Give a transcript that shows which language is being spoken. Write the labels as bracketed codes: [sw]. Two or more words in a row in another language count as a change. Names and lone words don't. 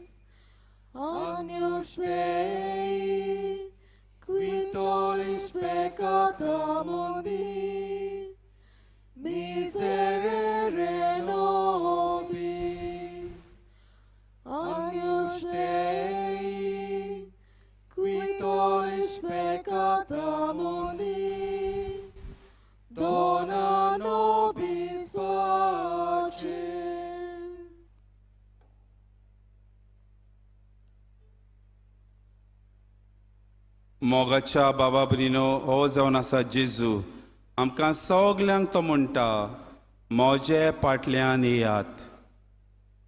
[la] Agnus Dei, qui tollis peccata mundi, miserere nobis. Agnus Dei, qui tollis peccata mundi, dona nobis pacem. [kok] मोगाच्या बाबा बरिनो हो जावन आसा जेजू आमकां सगल्यांक तो म्हणटा, म्हजे फाटल्यान येयात.